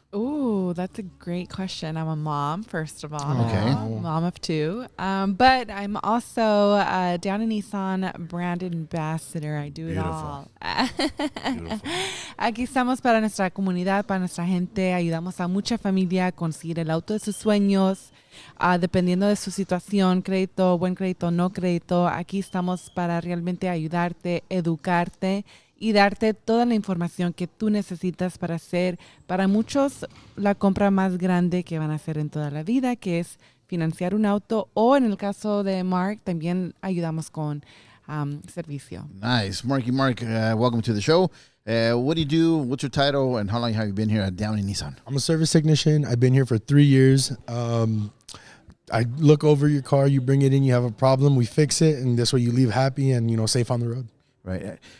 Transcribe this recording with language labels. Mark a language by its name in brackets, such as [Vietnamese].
[English] Ooh, that's a great question. I'm a mom, first of all. Okay. Mom of two. But I'm also a Downey Nissan brand ambassador. I do it all. [Spanish] Aquí estamos para nuestra comunidad, para nuestra gente. Ayudamos a mucha familia a conseguir el auto de sus sueños. Dependiendo de su situación, crédito, buen crédito, no crédito. Aquí estamos para realmente ayudarte, educarte y darte toda la información que tú necesitas para hacer, para muchos, la compra más grande que van a hacer en toda la vida, que es financiar un auto, o en el caso de Mark, también ayudamos con servicio. [English] Nice. Marky Mark, welcome to the show. What do you do? What's your title? And how long have you been here at Downey Nissan? I'm a service technician. I've been here for 3 years. I look over your car. You bring it in. You have a problem. We fix it, and this way you leave happy and safe on the road. Right.